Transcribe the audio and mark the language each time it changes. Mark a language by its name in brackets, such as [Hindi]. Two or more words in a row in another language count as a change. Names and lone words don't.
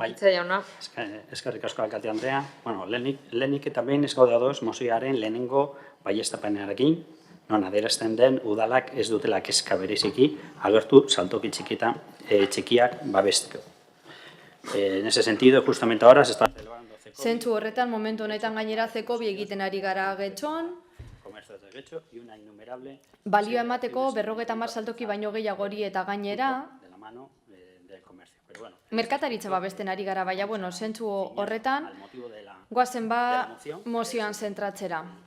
[Basque] Eskerrik asko, alkate Andrea. Lehenik eta behin ez gaude ados mozioaren lehenengo baieztapenarekin, non adierazten den udalak ez dutela kezka bereziki agertu saltoki txikiak babesteko. [Spanish] En ese sentido, justamente ahora se está celebrando... [Basque] Zentzu horretan, momentu honetan gaineratzeko bi egiten ari gara Getxon, balio emateko 50 saltoki baino gehiagori eta gainera, merkataritza babesten ari gara, baina, zentzu horretan, goazen mozioan zentratzera.